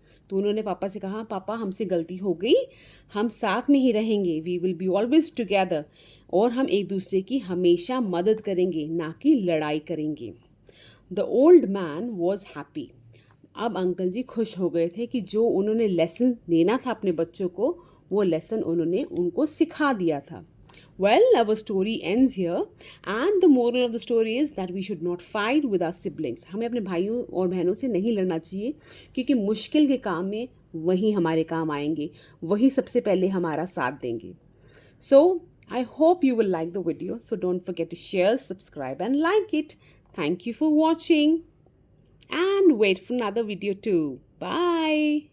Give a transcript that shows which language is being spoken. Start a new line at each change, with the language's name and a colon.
Hindi: तो उन्होंने पापा से कहा, पापा हमसे गलती हो गई, हम साथ में ही रहेंगे.
English: We will be always together.
Hindi: और हम एक दूसरे की हमेशा मदद करेंगे, ना कि लड़ाई करेंगे.
English: The old man was happy.
Hindi: अब अंकल जी खुश हो गए थे कि जो उन्होंने लेसन देना था अपने बच्चों को, वो लेसन उन्होंने उनको सिखा दिया था.
English: Well, our story ends here, and the moral of the story is that we should not fight with our siblings.
Hindi: हमें अपने भाइयों और बहनों से नहीं लड़ना चाहिए, क्योंकि मुश्किल के काम में वही हमारे काम आएंगे, वही सबसे पहले हमारा साथ देंगे.
English: So, I hope you will like the video. So don't forget to share, subscribe and like it. Thank you for watching and wait for another video too. Bye.